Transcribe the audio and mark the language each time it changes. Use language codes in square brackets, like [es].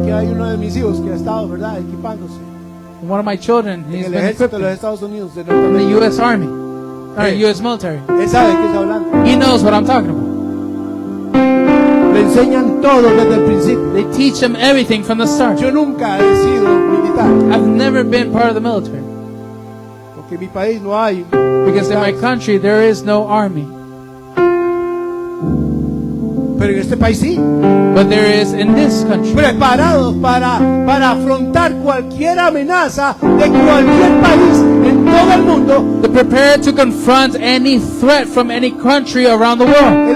[es] Aquí hay uno de mis hijos que ha estado, ¿verdad?, equipándose [en] And one of my children, [es] en [en] he's [es] el [en] been [es] ejército [en] equipped [es] de los [en] in [es] Estados Unidos de [en] the [es] Norteamérica. [en] U.S. Army, or Hey. U.S. military. [es] Él sabe de qué está hablando. [en] He knows what I'm talking about. [es] Le enseñan todo desde el principio. [en] They teach him everything from the start. [es] Yo nunca he sido militar [en] I've never been part of the military [es] porque en mi país no hay [en] because in my country there is no army. [es] Pero en este país sí. [en] but there is in this country. [es] Preparados para afrontar cualquier amenaza de cualquier país en todo el mundo. [en] They're prepared to confront any threat from any country around the world.